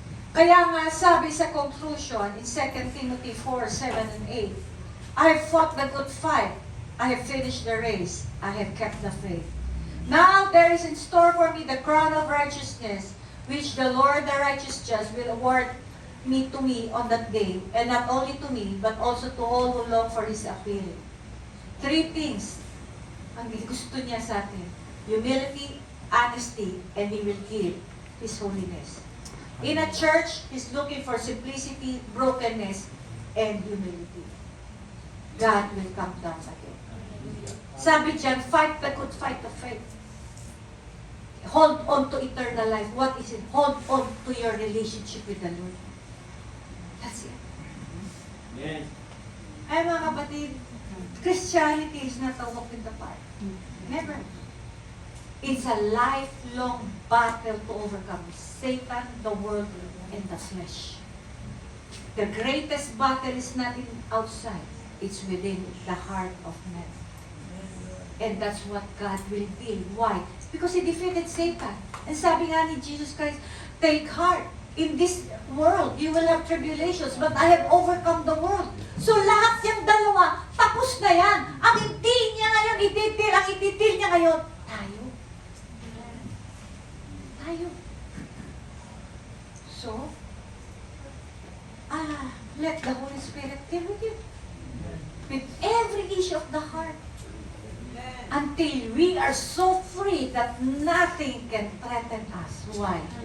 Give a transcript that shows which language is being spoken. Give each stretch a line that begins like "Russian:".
Filipino: Kaya nga sabi sa
English: conclusion in 2 Timothy 4:7 and 8, I have fought the good fight, I have finished the race, I have kept the faith. Now there is in store for me the crown of righteousness, which the Lord the righteous judge will award to me on that day, and not only to me, but also to all who long for His appeal. 3 things
Filipino: ang gusto niya sa atin.
English: Humility, honesty, and He will give His holiness. In a church, He's looking for simplicity, brokenness, and humility. God will come down again.
Filipino: Sabi diyan,
English: fight the good fight of faith. Hold on to eternal life. What is it? Hold on to your relationship with the Lord. That's it. Yes.
Filipino: Ay mga kapatid,
English: Christianity is not a walk in the park. Never. It's a lifelong battle to overcome Satan, the world, and the flesh. The greatest battle is not outside. It's within the heart of man. And that's what God will deal. Why? Because He defeated Satan. And
Filipino: sabi nga ni
English: Jesus Christ, take heart. In this world, you will have tribulations, but I have overcome the world.
Filipino: So lahat yung dalawa, tapos na yan. Ang hindi niya ngayon ititil, ang ititil niya ngayon, tayo. Tayo.
English: So, let the Holy Spirit deal with you. With every issue of the heart. Until we are so free that nothing can threaten us. Why?